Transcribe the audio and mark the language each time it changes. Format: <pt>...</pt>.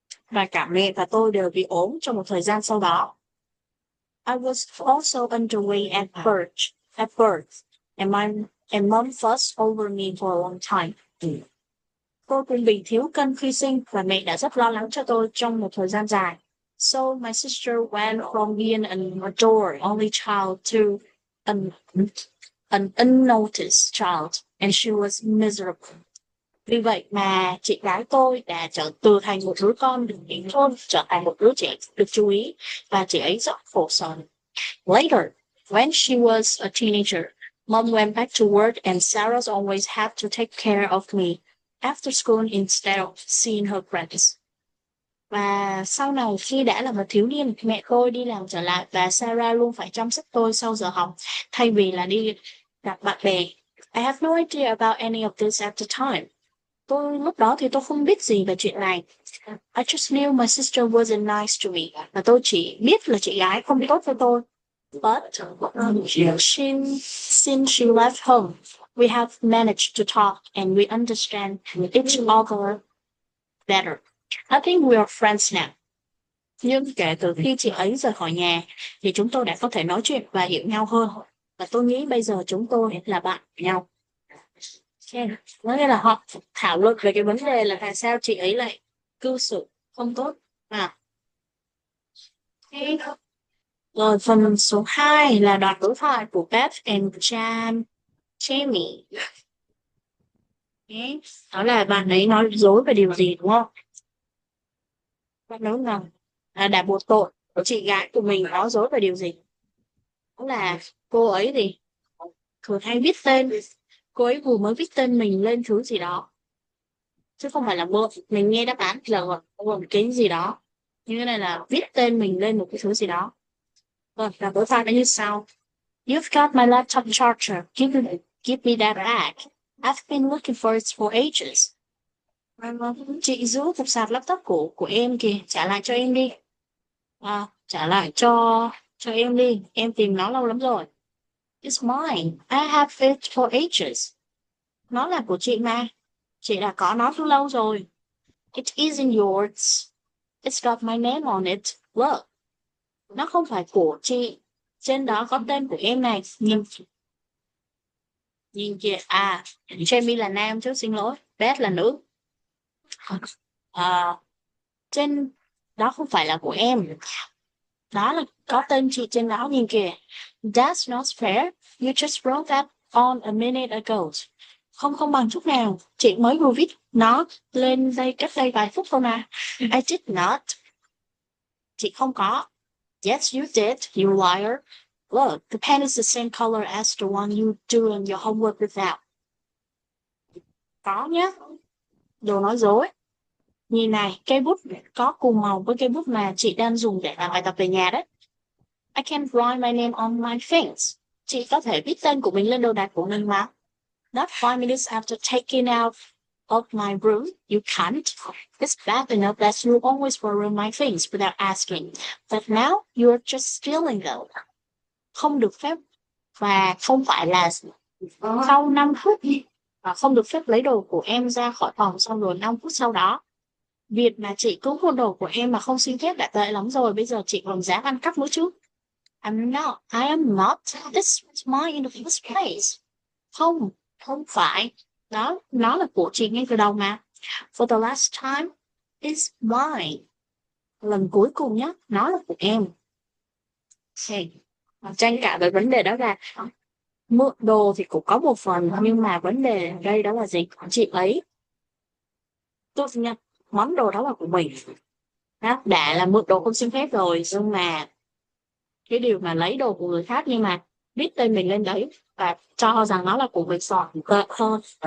<vi>Và cả mẹ và tôi đều bị ốm trong một thời gian sau đó.</vi> <en>I was also underweight at birth, and mom fussed over me for a long time.</en> <vi>Tôi cũng bị thiếu cân khi sinh và mẹ đã rất lo lắng cho tôi trong một thời gian dài.</vi> <en>So my sister went from being an adored only child to an unnoticed child, and she was miserable.</en> <vi>Vì vậy mà chị gái tôi đã từ thành một đứa con được hiển thôn trở thành một đứa trẻ được chú ý và chị ấy rất khổ sở.</vi> <en>Later, when she was a teenager, Mom went back to work and Sarah always had to take care of me after school instead of seeing her friends.</en> <vi>Và sau này khi đã là một thiếu niên, mẹ tôi đi làm trở lại và Sarah luôn phải chăm sóc tôi sau giờ học thay vì là đi gặp bạn bè.</vi> <en>I have no idea about any of this at the time.</en> <vi>Lúc đó thì tôi không biết gì về chuyện này.</vi> <en>I just knew my sister wasn't nice to me.</en> <vi>Và tôi chỉ biết là chị gái không tốt với tôi.</vi> <en>But since she left home, we have managed to talk and we understand each other better. I think we are friends now.</en> <vi>Nhưng kể từ khi chị ấy rời khỏi nhà, thì chúng tôi đã có thể nói chuyện và hiểu nhau hơn. Và tôi nghĩ bây giờ chúng tôi là bạn của nhau. Okay. Nói nghĩa là họ thảo luận về cái vấn đề là tại sao chị ấy lại cư xử không tốt. Okay. Rồi phần số 2 là đoạn đối thoại của Beth and Jamie. Okay. Đó là bạn ấy nói dối về điều gì đúng không? Bạn nói rằng đã buộc tội của chị gái của mình nói dối về điều gì? Đó là cô ấy thì thường hay viết tên, cô ấy vừa mới viết tên mình lên thứ gì đó, chứ không phải là mơ. Mình nghe đáp án là một cái gì đó, như thế này là viết tên mình lên một cái thứ gì đó. Vâng, và đối thoại nó như sau:</vi> <en>You've got my laptop charger. Give me that back. I've been looking for it for ages.</en> <vi>Chị giữ cục sạc laptop của em kìa, trả lại cho em đi. Trả lại cho em đi, em tìm nó lâu lắm rồi.</vi> <en>It's mine. I have it for ages.</en> <vi>Nó là của chị mà. Chị đã có nó từ lâu rồi.</vi> <en>It isn't yours. It's got my name on it. Look.</en> <vi>Nó không phải của chị. Trên đó có tên của em này. Nhìn kìa. Jamie là nam chứ, xin lỗi. Beth là nữ. Trên đó không phải là của em. Đó là có tên chị trên đó, nhìn kìa.</vi> <en>That's not fair. You just wrote that on a minute ago.</en> <vi>Không bằng chút nào. Chị mới vừa viết nó lên đây cách đây vài phút thôi mà.</vi> <en>I did not.</en> <vi>Chị không có.</vi> <en>Yes, you did, you liar. Look, the pen is the same color as the one you doing your homework without.</en> <vi>Có nhá. Đồ nói dối. Nhìn này, cây bút có cùng màu với cây bút mà chị đang dùng để làm bài tập về nhà đấy.</vi> <en>I can write my name on my things.</en> <vi>Chị có thể viết tên của mình lên đồ đạc của mình mà.</vi> <en>Not 5 minutes after taking out of my room, you can't. It's bad enough that you always borrow my things without asking. But now you're just stealing them.</en> <vi>Không được phép, và không phải là sau 5 phút, và không được phép lấy đồ của em ra khỏi phòng xong rồi 5 phút sau đó. Việc mà chị cứu mua đồ của em mà không xin phép đã tệ lắm rồi, bây giờ chị còn dám ăn cắp nữa chứ.</vi> <en>I am not. This was mine in the first place.</en> <vi>Không phải. Đó, nó là của chị ngay từ đầu mà.</vi> <en>For the last time, it's mine.</en> <vi>Lần cuối cùng nhé, nó là của em. Okay. Tranh cãi về vấn đề đó là mượn đồ thì cũng có một phần, nhưng mà vấn đề ở đây đó là gì? Chị ấy tôi nha, món đồ đó là của mình. Đó, đã là mượn đồ không xin phép rồi, nhưng mà cái điều mà lấy đồ của người khác nhưng mà viết tên mình lên đấy và cho rằng nó là của mình sọt tệ hơn.</vi>